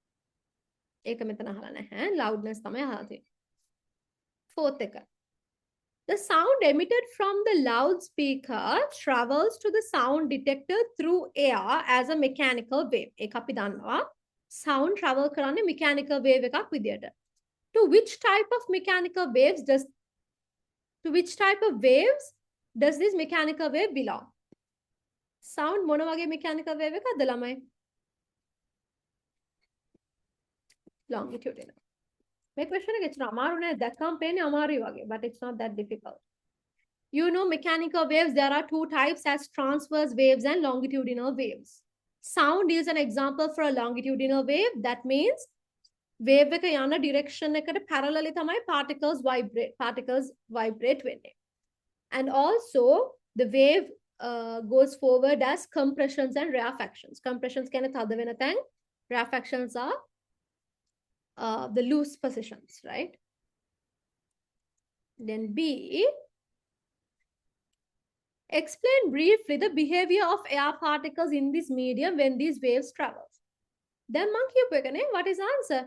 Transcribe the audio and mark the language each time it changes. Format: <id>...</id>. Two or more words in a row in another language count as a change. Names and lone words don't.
<en>Loudness. Fourth, the sound emitted from the loudspeaker travels to the sound detector through air as a mechanical wave.</en> <si>Sound travel කරන්නේ</si> <en>mechanical wave</en> <si>එකක් විදියට.</si> <en>To which type of waves does this mechanical wave belong?</en> <si>Sound මොන වගේ</si> <en>mechanical wave</en> <si>එකක්ද ළමයි?</si> <en>Longitudinal.</en> <si>මේ question එක එච්චර අමාරු නෑ. දැක්කම පේන්නේ අමාරුයි වගේ,</si> <en>but it's not that difficult. You know mechanical waves, there are two types as transverse waves and longitudinal waves. Sound is an example for a longitudinal wave.</en> <si>That means wave එක යන direction එකට parallelly තමයි</si> <en>particles vibrate</en> <si>වෙන්නේ.</si> <en>And also the wave goes forward as compressions and rarefactions.</en> <si>Compressions කියන්නේ තද වෙන තැන්,</si> <en>rarefactions are the loose positions, right? Then B, explain briefly the behavior of air particles in this medium when these waves travel. Then what is the answer?</en>